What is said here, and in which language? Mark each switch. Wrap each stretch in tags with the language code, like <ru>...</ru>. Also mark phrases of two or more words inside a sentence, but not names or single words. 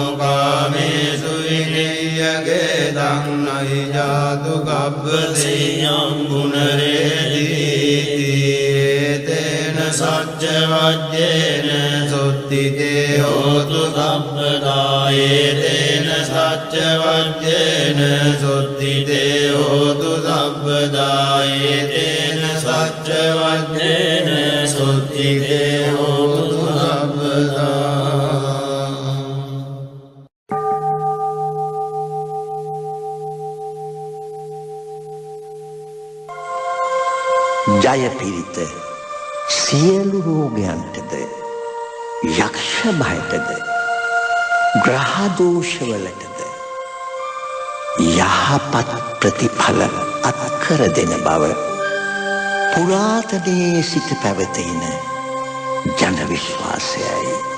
<pi>කාමේසු විනය්‍යගේ දන්නයි ජාතු ගබ්බසේයං ගුණරේදීති තේන සච්ච වජ්ජේන සුත්තිතේ හෝතු සබ්බදායේ තේන සච්ච වජ්ජේන සුත්තිතේ හෝතු සබ්බදායේ තේන සච්ච වජ්ජේන සුත්තිතේ හෝතු සබ්බදා</pi> <si>ජය පිරිත සියලු රෝගයන්ටද යක්ෂ භයටද ග්‍රහ දෝෂවලටද යහපත් ප්‍රතිඵල අත්කර දෙන බව පුරාතනයේ සිට පැවතෙන ජන විශ්වාසයයි.</si>